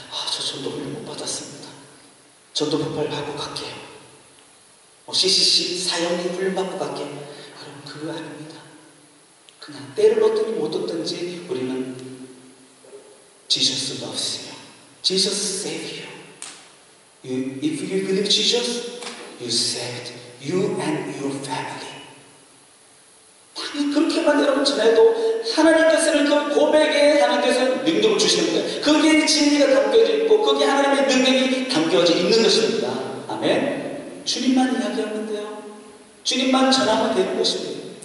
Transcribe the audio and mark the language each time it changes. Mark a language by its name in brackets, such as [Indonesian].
[Korean] 저 전도 훈련 못 받았습니다. 전도 폭발 받고 갈게요. CCC 사형리 훈련 받고 갈게. 여러분, 그거 아닙니다. 그냥 때를 얻든지 못 얻든지 우리는 [English] Jesus loves you. Jesus save you. If you believe Jesus, you saved you and your family. [Korean] 당연히 그렇게만 여러분 전해도 하나님께서는 그 고백에 주시는 거예요. 거기에 진리가 담겨져 있고 거기에 하나님의 능력이 담겨져 있는 것입니다. 아멘. 주님만 이야기하면 돼요. 주님만 전하면 되는 것입니다.